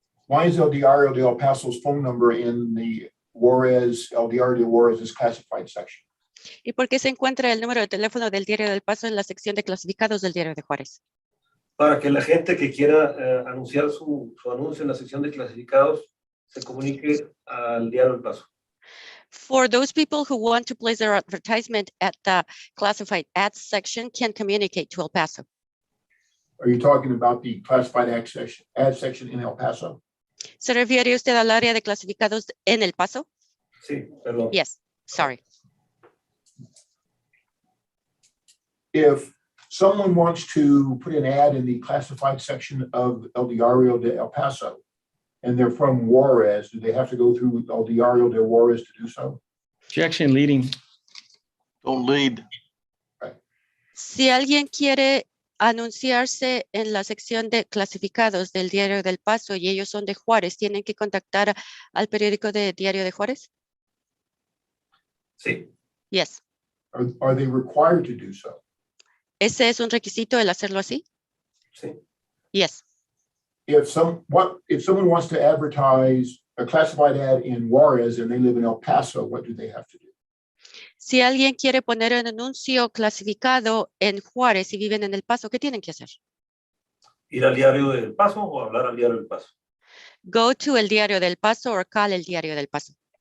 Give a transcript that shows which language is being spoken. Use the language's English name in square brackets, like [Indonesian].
[English] Why is El Diario de El Paso's phone number in the El Diario de Juarez's classified section? [Spanish] ¿Y por qué se encuentra el número de teléfono del Diario del Paso en la sección de clasificados del Diario de Juárez? Para que la gente que quiera anunciar su anuncio en la sección de clasificados se comunique al Diario del Paso. [English] For those people who want to place their advertisement at the classified ads section can communicate to El Paso. Are you talking about the classified ad section in El Paso? [Spanish] ¿Se refiere usted al área de clasificados en El Paso? Sí, perdón. [English] Yes, sorry. If someone wants to put an ad in the classified section of El Diario de El Paso, and they're from Juarez, do they have to go through El Diario de Juarez to do so? Objection leading. Don't lead. [Spanish] Si alguien quiere anunciarse en la sección de clasificados del Diario del Paso y ellos son de Juárez, ¿tienen que contactar al periódico de Diario de Juárez? Sí, [English] Yes. Are they required to do so? [Spanish] ¿Ese es un requisito el hacerlo así? sí. [English] Yes. If someone wants to advertise a classified ad in Juarez and they live in El Paso, what do they have to do? [Spanish] Si alguien quiere poner un anuncio clasificado en Juárez y viven en El Paso, ¿qué tienen que hacer? Ir al Diario del Paso o hablar al Diario del Paso. [English] Go to el Diario del Paso or call el Diario del Paso.